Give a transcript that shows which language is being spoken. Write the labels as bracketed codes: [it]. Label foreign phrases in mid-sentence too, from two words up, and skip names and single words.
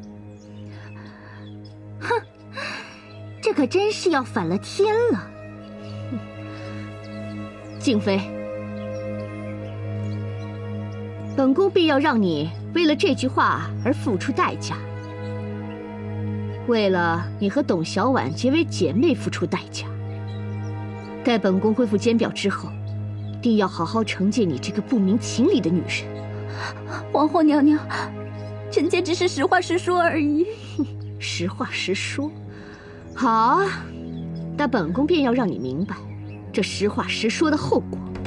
[zh] 哼，这可真是要反了天了。静妃，本宮必要讓你为了这句话而付出代价。为了你和董小宛結為姐妹付出代價，待本宮恢復監表之後，定要好好懲戒你這個不明情理的女人。皇後娘娘，臣妾只是實話實說而已。實話實說，好啊，但本宮便要讓你明白這實話實說的後果。